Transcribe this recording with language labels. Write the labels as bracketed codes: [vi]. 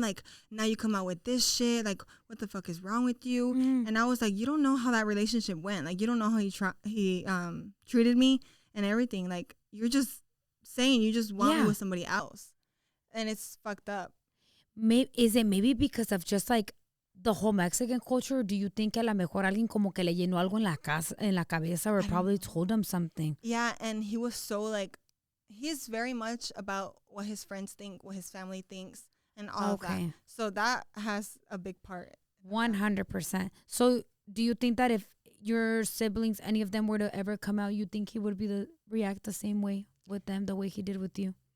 [en] Like, now you come out with this shit. Like, what the fuck is wrong with you? And I was like, you don't know how that relationship went. Like, you don't know how he treated me and everything. Like, you're just saying you just want me with somebody else. And it's fucked up. Is it maybe because of just, like, the whole Mexican culture? Do you think [es] que a lo mejor alguien como que le llenó algo en la cabeza [en] or probably told him something? Yeah, and he was so, like, he's very much about what his friends think, what his family thinks, and all of that. So that has a big part. 100%. So do you think that if your siblings, any of them were to ever come out, you think he would react the same way with them, the way he did with you?